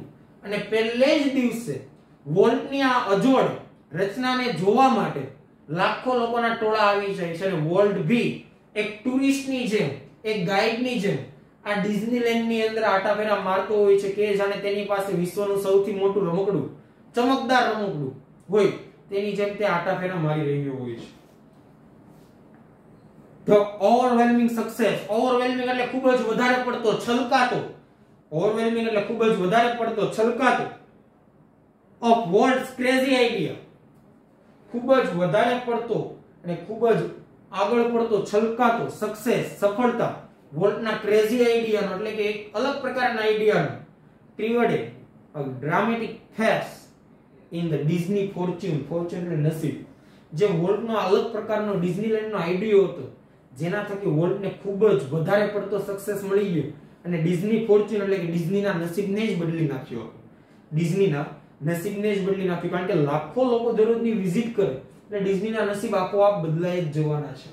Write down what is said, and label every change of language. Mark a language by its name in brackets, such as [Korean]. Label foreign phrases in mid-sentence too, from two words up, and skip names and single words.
[Gujarati] અને પહેલે જ દિવસે વોલ્ટની આ અજોડ રચનાને જોવા માટે લાખો લોકોના ટોળા આવી જાય છે, અને વોલ્ટ ભી એક ટુરિસ્ટની જેમ, એક ગાઈડની જેમ આ ડિઝનીલેન્ડ ની અંદર આટા ફેરા મારતો હોય છે. કે જાણે તેની પાસે વિશ્વનું સૌથી મોટું રમકડું, ચમકદાર રમકડું હોય તેની જેમ તે આટા ફેરા મારી રહ્યો હોય છે. [English] The overwhelming success, [Gujarati] overwhelming એટલે ખૂબ જ વધારે પડતો, છલકાતો, overwhelming એટલે ખૂબ જ વધારે પડતો, છલકાતો, [English] of Walt's crazy idea, [Gujarati] ખૂબ જ વધારે પડતો અને ખૂબ જ આગળ પડતો, છલકાતો, સક્સેસ, સફળતા વોલ્ટના ક્રેઝી આઈડિયાનો, એટલે કે એક અલગ પ્રકારના આઈડિયાનો [English] created a dramatic phase in the Disney fortune, [Gujarati] fortune એટલે નસીબ. જે વોલ્ટનો અલગ પ્રકારનો ડિઝનીલેન્ડનો આઈડિયો હતો, જેના થકી વોલ્ટને ખૂબ જ વધારે પડતો સક્સેસ મળી ગયો અને ડિઝની ફોર્ચ્યુન એટલે કે ડિઝનીના નસીબને જ બદલી નાખ્યો. ડિઝનીના નસીબને જ બદલી નાખ્યું, કારણ કે લાખો લોકો દરરોજની વિઝિટ કરે એટલે ડિઝનીના નસીબ આપોઆપ બદલાઈ જ જવાના છે.